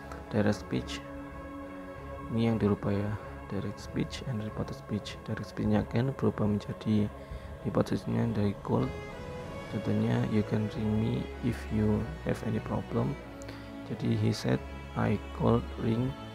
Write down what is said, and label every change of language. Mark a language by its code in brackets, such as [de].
[en] Direct speech, [id] ini yang dirubah ya. [en] Direct speech and reported speech. [id] Direct speech-nya kan berubah menjadi reported speech-nya dari call. [en] Contohnya, you can ring me if you have any problem. Jadi he said I could ring